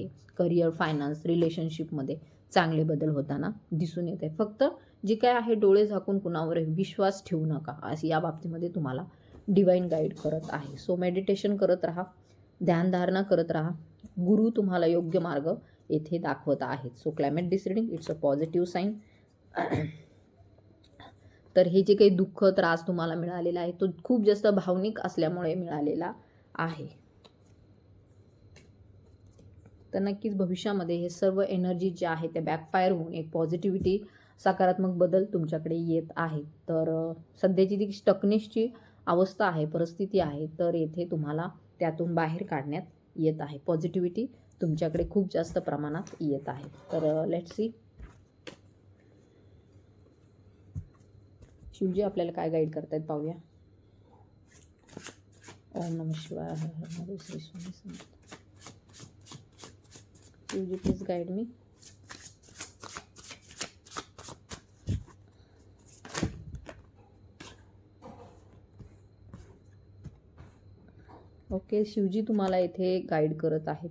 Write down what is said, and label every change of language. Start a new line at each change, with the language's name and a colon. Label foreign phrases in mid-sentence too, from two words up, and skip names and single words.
English: career, finance,
Marathi: रिलेशनशिपमध्ये चांगले बदल होताना दिसून येत आहे. फक्त जे काय आहे डोळे झाकून कुणावर विश्वास ठेवू नका, असं या बाबतीमध्ये तुम्हाला
English: divine guide
Marathi: करत आहे.
English: so meditation
Marathi: करत राहा, ध्यानधारणा करत राहा. गुरु तुम्हाला योग्य मार्ग येथे दाखवत आहेत.
English: so climate this reading it's a positive sign.
Marathi: तर हे जे काही दुःख, त्रास तुम्हाला मिळालेला आहे तो खूप जास्त भावनिक असल्यामुळे मिळालेला आहे. तर नक्कीच भविष्यामध्ये हे सर्व एनर्जी जे आहे ते बॅकफायर होऊन एक पॉझिटिव्हिटी, सकारात्मक बदल तुमच्याकडे येत आहे. तर सध्याची जी स्टकनेसची अवस्था आहे, परिस्थिती आहे, तर येथे तुम्हाला त्यातून बाहेर काढण्यात येत आहे. पॉझिटिव्हिटी तुमच्याकडे खूप जास्त प्रमाणात येत आहे. तर
English: let's see
Marathi: शिवजी आपल्याला काय गाईड करतायत पाहूया.
Sanskrit: ओम नमः शिवाय, हर हर महादेव, श्री स्वामी समर्थ.
English: शिवजी please guide me.
Marathi: ओके, शिवजी तुम्हाला इथे गाईड करत आहे.